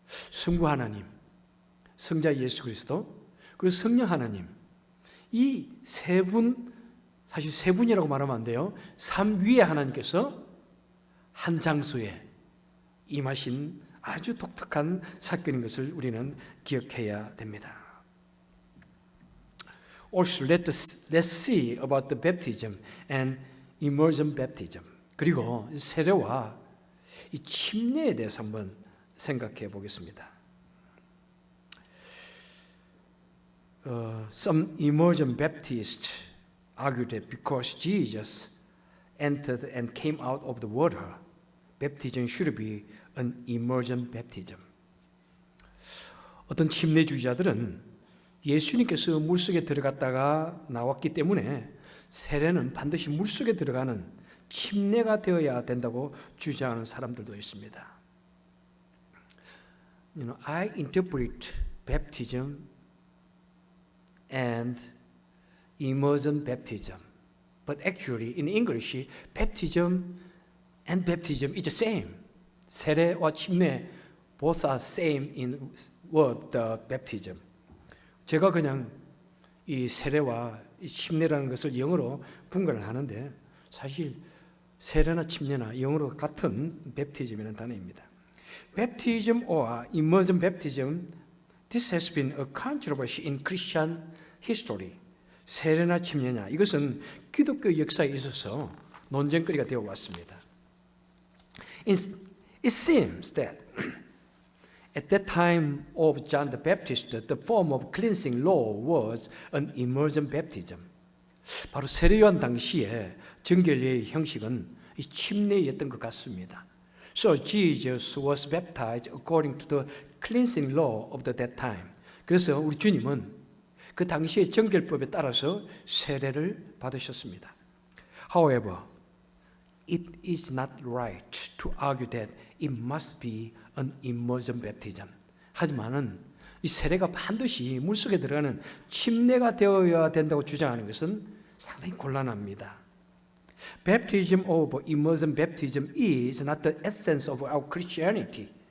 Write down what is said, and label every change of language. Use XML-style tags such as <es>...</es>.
<ko>성부 하나님, 성자 예수 그리스도, 그리고 성령 하나님, 이 세 분, 사실 세 분이라고 말하면 안 돼요. 삼위의 하나님께서 한 장소에 임하신 아주 독특한 사건인 것을 우리는 기억해야 됩니다.</ko> <en>Also, let's see about the baptism and immersion baptism.</en> <ko>그리고 세례와 이 침례에 대해서 한번 생각해 보겠습니다.</ko> <en>Some immersion Baptists argue that because Jesus entered and came out of the water, baptism should be an immersion baptism.</en> <ko>어떤 침례주의자들은 예수님께서 물속에 들어갔다가 나왔기 때문에 세례는 반드시 물속에 들어가는 침례가 되어야 된다고 주장하는 사람들도 있습니다.</ko> <en>I interpret baptism and immersion baptism, but actually in English, baptism and baptism is the same.</en> <ko>세례와 침례</ko> <en>both are same in word the baptism.</en> <ko>제가 그냥 이 세례와 이 침례라는 것을 영어로 분간을 하는데 사실 세례나 침례나 영어로 같은 baptism이라는 단어입니다.</ko> <en>Baptism or immersion baptism, this has been a controversy in Christian history.</en> <ko>세례나 침례냐, 이것은 기독교 역사에 있어서 논쟁거리가 되어 왔습니다.</ko> <en>It seems that at that time of John the Baptist, the form of cleansing law was an immersion baptism.</en> <ko>바로 세례 요한 당시에 정결례의 형식은 이 침례였던 것 같습니다.</ko> <en>So Jesus was baptized according to the cleansing law of that time.</en> <ko>그래서 우리 주님은 그 당시의 정결법에 따라서 세례를 받으셨습니다.</ko> <en>However, it is not right to argue that it must be an immersion baptism.</en> <ko>하지만은 이 세례가 반드시 물속에 들어가는 침례가 되어야 된다고 주장하는 것은 상당히 곤란합니다.</ko> <en>Baptism or immersion baptism is not the essence of our Christianity.</en>